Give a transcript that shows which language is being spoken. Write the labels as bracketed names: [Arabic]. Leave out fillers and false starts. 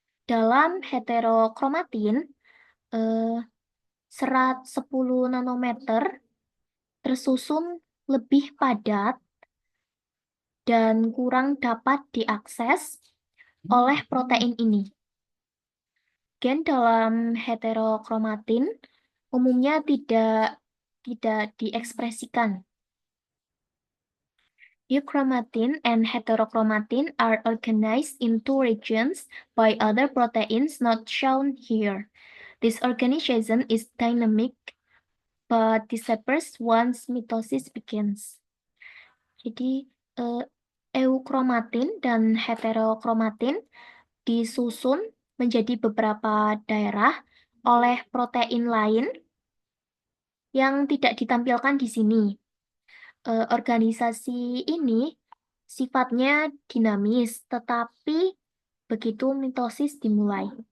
[Indonesian] Dalam heterokromatin, serat 10 nanometer tersusun lebih padat dan kurang dapat diakses oleh protein ini. Gen dalam heterokromatin umumnya tidak diekspresikan. [English] Euchromatin and heterochromatin are organized in two regions by other proteins not shown here. This organization is dynamic but disappears once mitosis begins. [Indonesian] Jadi, eukromatin dan heterokromatin disusun menjadi beberapa daerah oleh protein lain yang tidak ditampilkan di sini. Organisasi ini sifatnya dinamis, tetapi begitu mitosis dimulai.